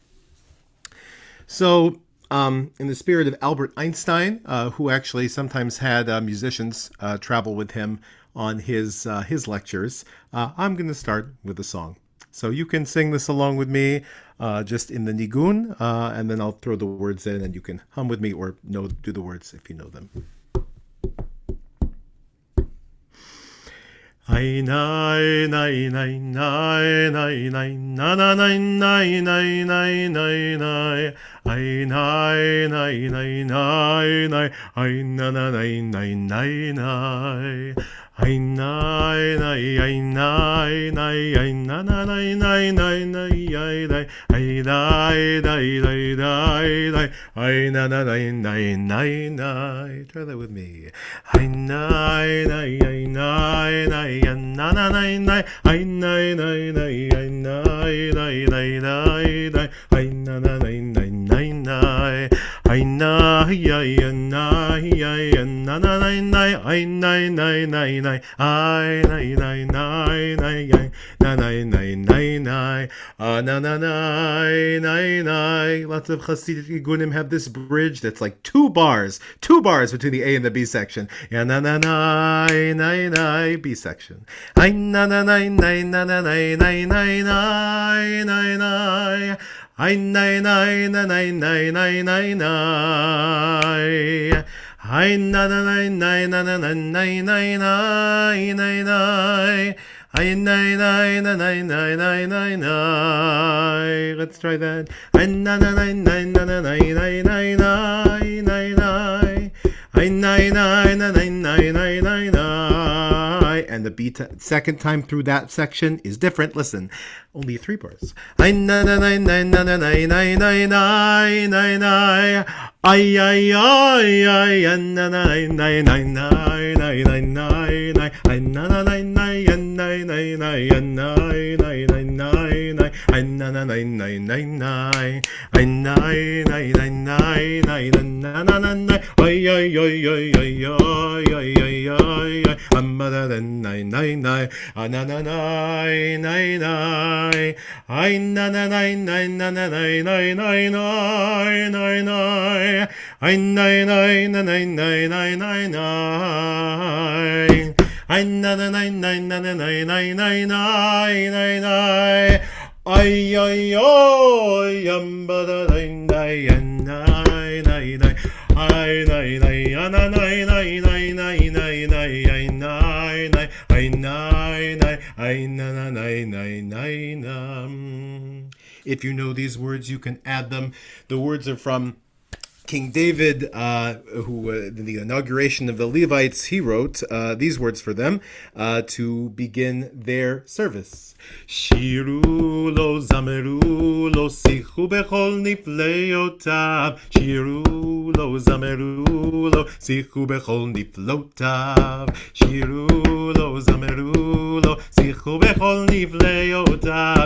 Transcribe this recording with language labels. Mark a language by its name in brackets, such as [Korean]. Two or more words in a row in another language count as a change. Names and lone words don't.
[English] So in the spirit of Albert Einstein, who actually sometimes had musicians travel with him on his lectures, I'm going to start with a song. So you can sing this along with me, just in the nigun, and then I'll throw the words in, and you can hum with me or do the words if you know them. I nai nai nai nai nai nai na na nai nai nai nai nai nai I nai nai nai nai nai I na na nai nai nai nai I nai nai I nai nai I na na nai nai nai nai I nai I nai nai nai nai nai I na na nai nai nai nai. Try that with me. I nai nai I nai nai na na nai nai I nai nai nai I nai nai nai nai nai I na na nai nai nai nai I nai I nai I na na nai nai I nai nai nai nai I nai nai nai nai I na nai nai nai nai na na nai nai nai. Lots of Hasidic Igunim have this bridge that's like two bars between the A and the B section. Ya na na nai nai nai B section. I na na nai nai na na nai nai nai nai nai nai I nai nai na nai nai nai nai nai I na na nai nai na na nai nai nai nai nai nai I nai nai na nai nai nai nai nai. Let's try that. I na na nai nai na na nai nai nai nai nai nai I nai nai na nai nai nai nai nai. And the beat second time through that section is different. Listen, only 3 bars. I na na nai nai na na nai nai nai nai nai nai ay ay ay ay na nai nai nai nai nai nai nai nai I na na nai nai nai nai nai nai nai nai nai nai I na na nai nai nai nai I nai nai nai nai nai na na na nai ay ay ay ay ay ay ay ay ay amma da nai nai nai na na nai nai nai I na na nai nai na na nai nai nai nai nai nai I nai nai na nai nai nai nai nai I Ay na na na na na na na na na na na. Ay ay ay yamba da na na na na na. Ay na na na na na na na na na ay na na ay na na ay na na na na na na. If you know these words, you can add them. The words are from King David, who the inauguration of the Levites, he wrote these words for them to begin their service. [Hebrew] שירו לו זמרו לו שיחו בכל נפלאותיו. שירו לו זמרו לו שיחו בכל נפלאותיו. שירו לו זמרו לו שיחו בכל נפלאותיו.